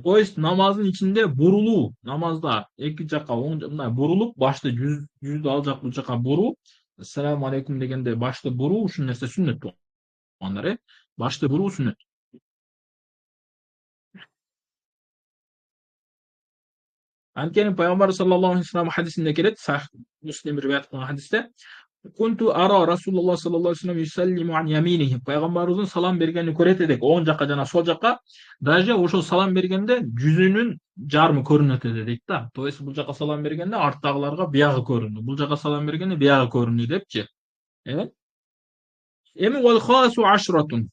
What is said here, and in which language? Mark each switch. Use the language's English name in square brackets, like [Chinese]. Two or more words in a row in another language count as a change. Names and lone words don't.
[Russian] То есть [Kyrgyz] намаздын ичинде бурулуу, намазда эки жака мындай бурулуп, башты жүздү ал жак бул жака буруу, [Arabic] السلام عليكم [Kyrgyz] дегенде башты буруу ушул нерсе сүннөт туугандар. Башты буруу сүннөт. Анткени пайгамбар [Arabic] صلى الله عليه وسلم [Kyrgyz] хадисинде келет, Сахих Муслим риваят кылган хадисте, [Arabic] كنت أرى رسول الله صلى الله عليه وسلم يسلم عن يمينه. [Kyrgyz] Пайгамбарыбыздын салам бергенин көрөт эдик, оң жака жана сол жака. Даже ошол салам бергенде жүзүнүн жарымы көрүнөт дейт да. [Russian] То есть [Kyrgyz] бул жака салам бергенде арттагыларга биягы көрүнүү, бул жака салам бергенде биягы көрүнүү депчи. [Arabic] Эми والخامس عشر.